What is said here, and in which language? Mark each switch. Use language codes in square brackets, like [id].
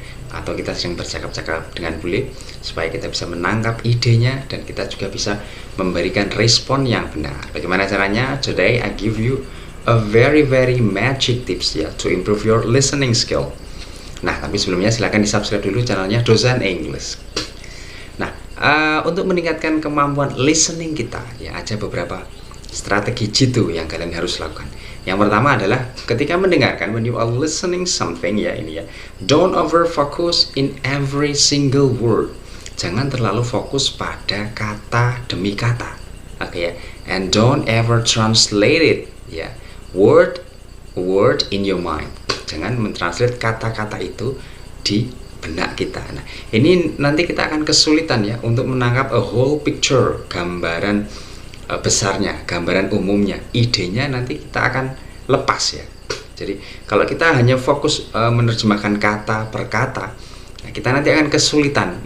[id] Atau kita sedang bercakap-cakap dengan bule, supaya kita bisa menangkap idenya dan kita juga bisa memberikan respon yang benar. Bagaimana caranya? [en] Today I give you a very magic tips to improve your listening skill. [id] Nah, tapi sebelumnya silahkan di-subscribe dulu channelnya Dosen English. Nah, untuk meningkatkan kemampuan listening kita, ada beberapa strategi jitu yang kalian harus lakukan. Yang pertama adalah ketika mendengarkan, [en] when you are listening something, don't over focus in every single word. [id] Jangan terlalu fokus pada kata demi kata. [en] And don't ever translate it, word in your mind. [id] Jangan mentranslate kata-kata itu di benak kita. Nah, ini nanti kita akan kesulitan untuk menangkap [en] a whole picture, [id] gambaran besarnya, gambaran umumnya. Idenya nanti kita akan lepas Jadi kalau kita hanya fokus menerjemahkan kata per kata, kita nanti akan kesulitan.